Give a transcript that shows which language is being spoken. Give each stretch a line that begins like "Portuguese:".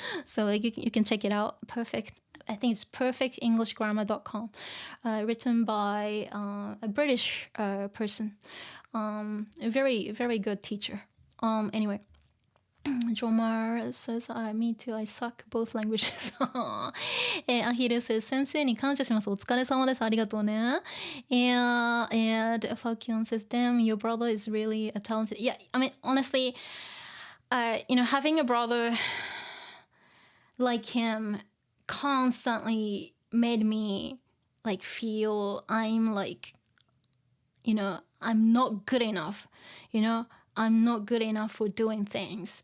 English: So like you can check it out. I think it's perfectenglishgrammar.com, written by a British person, a very, very good teacher. Anyway, Jomar says, me too, I suck both languages. Ahiru says,
Japanese: 先生に感謝します。お疲れ様です。ありがとうね。
English: And Falkion says, damn, your brother is really a talented. Yeah, I mean, honestly, having a brother like him constantly made me like feel I'm like, I'm not good enough, I'm not good enough for doing things.